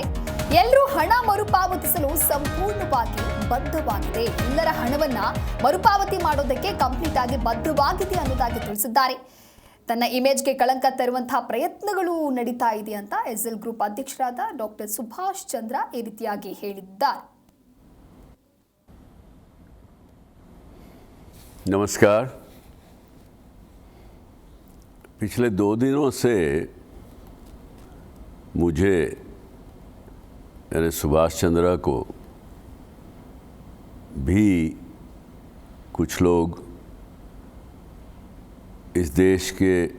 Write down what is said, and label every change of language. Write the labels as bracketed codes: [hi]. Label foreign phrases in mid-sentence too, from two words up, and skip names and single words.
[kn] ಎಲ್ಲರೂ ಹಣ ಮರುಪಾವತಿಸಲು ಸಂಪೂರ್ಣವಾಗಿ ಬದ್ಧವಾಗಿದೆ. ಎಲ್ಲರ ಹಣವನ್ನ ಮರುಪಾವತಿ ಮಾಡೋದಕ್ಕೆ ಕಂಪ್ಲೀಟ್ ಆಗಿ ಬದ್ಧವಾಗಿದೆ ಅನ್ನೋದಾಗಿ ತಿಳಿಸಿದ್ದಾರೆ. ತನ್ನ ಇಮೇಜ್ಗೆ ಕಳಂಕ ತರುವಂತಹ ಪ್ರಯತ್ನಗಳು ನಡೀತಾ ಇದೆ ಅಂತ ಎಸ್ಎಲ್ ಗ್ರೂಪ್ ಅಧ್ಯಕ್ಷರಾದ ಡಾಕ್ಟರ್ ಸುಭಾಷ್ ಚಂದ್ರ ಈ ರೀತಿಯಾಗಿ ಹೇಳಿದ್ದಾರೆ. [hi] नमस्कार। पिछले 2 दिनों से मुझे यानी सुभाष चंद्र को भी कुछ लोग इस देश के